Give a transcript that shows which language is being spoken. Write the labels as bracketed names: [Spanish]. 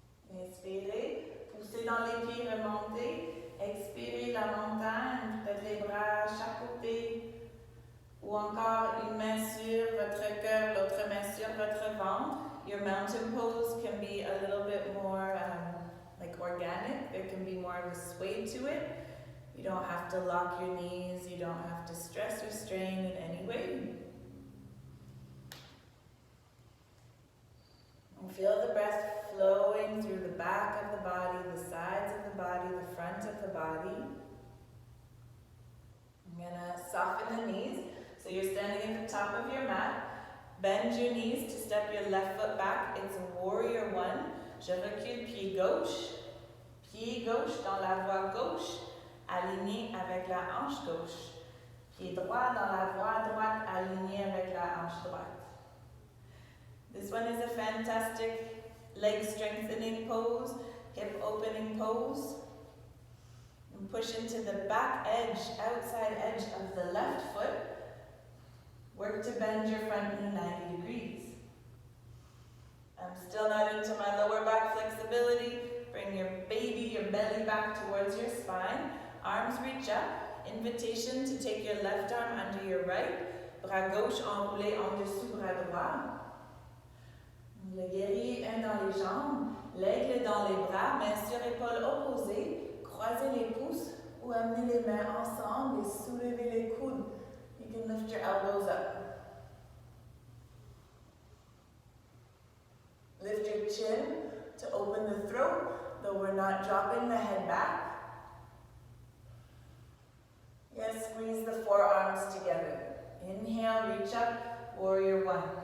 [French] Inspirez, poussez dans les pieds, remontez. Expirez la montagne, peut-être les bras à chaque côté. Ou encore une main sur votre cœur, l'autre main sur votre ventre. [English] Your mountain pose can be a little bit more like organic. There can be more of a sway to it. You don't have to lock your knees. You don't have to stress or strain in any way. And feel the breath flowing through the back of the body, the sides of the body, the front of the body. I'm going to soften the knees. So you're standing at the top of your mat. Bend your knees to step your left foot back. It's warrior one. [French] Je recule pied gauche. Pied gauche dans la voie gauche, aligné avec la hanche gauche. Pied droit dans la voie droite, aligné avec la hanche droite. [English] This one is a fantastic leg strengthening pose, hip opening pose. And push into the back edge, outside edge of the left foot. Work to bend your front knee 90 degrees. I'm still not into my lower back flexibility. Bring your baby, your belly back towards your spine. Arms reach up. Invitation to take your left arm under your right. [French] Bras gauche enroulé en dessous bras droit. Le guerrier est dans les jambes. L'aigle dans les bras. Main sur épaule opposée. Croisez les pouces ou amenez les mains ensemble et soulevez les coudes. [English] You can lift your elbows up. Lift your chin to open the throat, though we're not dropping the head back. Yes, squeeze the forearms together. Inhale, reach up, warrior one.